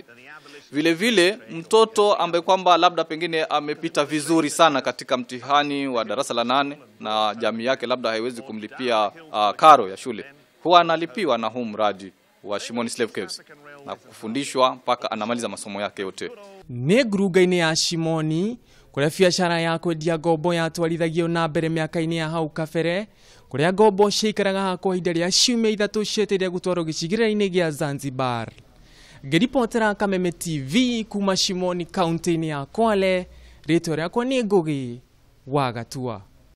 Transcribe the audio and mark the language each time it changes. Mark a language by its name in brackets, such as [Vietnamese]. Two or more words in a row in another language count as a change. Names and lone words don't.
[Swahili] Vile vile mtoto ambaye kwamba labda pengine amepita vizuri sana katika mtihani wa darasa la 8 na jamii yake labda haiwezi kumlipia karo ya shule, huwa analipiwa na huu mradi wa Shimoni Slave Caves na kufundishwa mpaka anamaliza masomo yake yote. [Kikuyu] Nĩ nguruga-inĩ ya Shimoni kuria biacara ya kwendia ngombo yatwarithagio na mbere miaka-inĩ ya hau kabere, kuria ngombo ciikaraga kwa ihinda rĩa ciumia 3 cietereire gũtwarwo gĩcigĩrĩra-inĩ gĩa Zanzibar. Ngĩribotera Kameme TV kuma Shimoni kaunti-inĩ ya Kwale, rĩtwa rĩakwa nĩ Ngũgĩ wa Gatua.